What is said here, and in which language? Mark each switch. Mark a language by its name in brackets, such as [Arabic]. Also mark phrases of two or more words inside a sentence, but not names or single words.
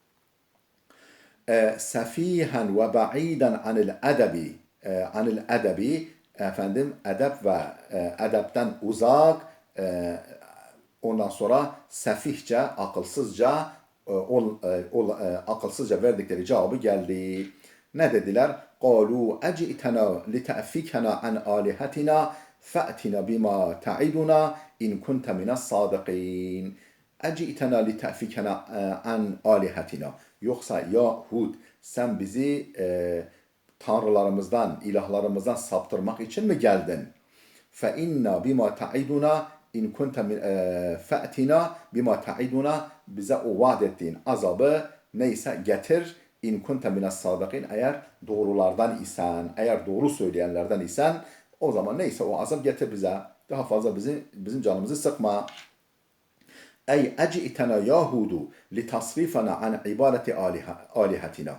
[Arabic] سفيهاً وبعيداً عن الأدب [Turkish] edep ve edepten uzak, ondan sonra sefihçe, akılsızca verdikleri cevabı geldi. Ne dediler? [Arabic] قالوا أجئتنا لتأفكنا عن آلهتنا فأتنا بما تعدنا إن كنت من الصادقين. أجئتنا لتأفكنا عن آلهتنا. [Turkish] Yoksa Yahud sen bizi tanrılarımızdan, ilahlarımızdan saptırmak için mi geldin? [Arabic] فَاِنَّا بِمَا تَعِدُنَا إن كنت من فأتنا بما تعدنا [Turkish] bize o vaat ettiğin azabı neyse getir [Arabic] إن كنت من الصادقين [Turkish] eğer doğrulardan isen, eğer doğru söyleyenlerden isen o zaman neyse o azap getir bize. Daha fazla bizim canımızı sıkma. [Arabic] أي أجئتنا يا هود لتصرفنا عن عبادة آلهتنا.